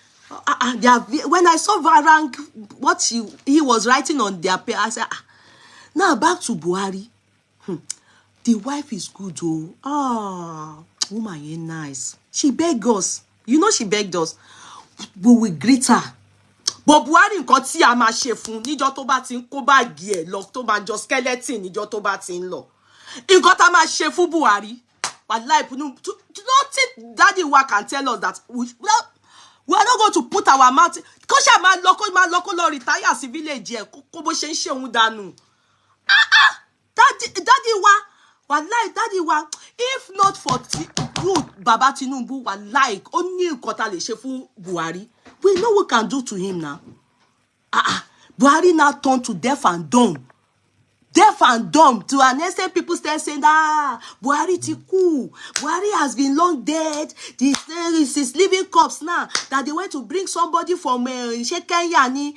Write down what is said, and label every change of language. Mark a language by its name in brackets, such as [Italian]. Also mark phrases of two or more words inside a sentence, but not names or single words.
[English] When I saw Farang, what he was writing on their page, I said, now back to Buhari. The wife is good, oh. Woman, you're nice. She begged us. You know she begged us. But we greet her. [Yoruba] But Buhari nǹkan tí a máa ṣe fún níjọ́ tó bá tin kó báàgì ẹ̀ lọ tó bá jọ skeleton níjọ́ tó bá tin lọ. Nǹkan tá máa ṣe fún Buhari. [English] Wallahi, nothing Daddy Wa can tell us that we are not going to put our mouth. [Yoruba] Kó ṣá máa lọ kó lọ retire sí village ẹ̀ kó bó ṣe ń ṣe òun dànù. [English] Daddy Wa, wallahi, Daddy Wa, if not for you, Baba Tinubu, wallahi, only [Yoruba] nǹkan tá lè ṣe fún [English] Buhari. We know what we can do to him now. Buhari now turned to deaf and dumb. Deaf and dumb. To an extent, people start saying, Buhari tiku. Buhari has been long dead. This is living corpse now. That they went to bring somebody from Kenya.